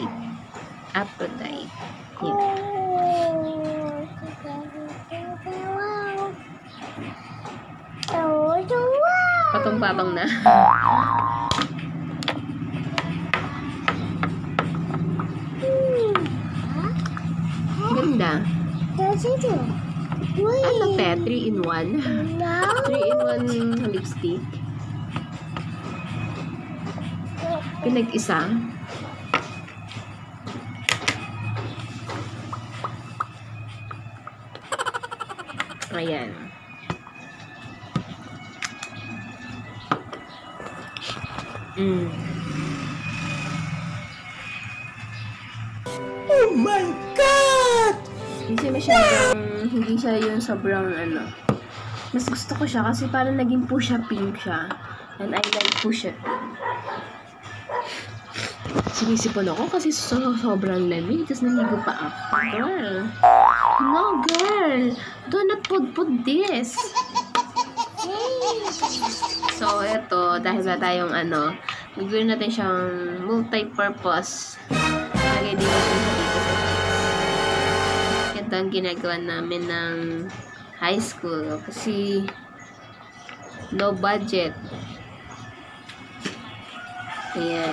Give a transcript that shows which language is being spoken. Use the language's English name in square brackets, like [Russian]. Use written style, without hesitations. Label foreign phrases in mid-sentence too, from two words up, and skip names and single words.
[Filipino] Aphrodite. Yan. Patong-babang na. Ganda. Ano pe? 3-in-1? 3-in-1 lipstick. Pinag-isa. Ayan. [English] Oh my God! [Filipino] Hindi siya yung sobrang Mas gusto ko siya kasi parang naging pusha pink siya. [English] And I like pusha pink. [Filipino] Sinisipon ako kasi sobrang lamig. Tapos naligo pa ako. [English] Girl. No, girl. Do not put this. So, [Filipino] eto. Dahil ba tayong gagawin natin siyang multi-purpose. Lagay din natin sa dito. Ito ang ginagawa namin ng high school. Kasi [English] no budget. [Filipino] Ayan.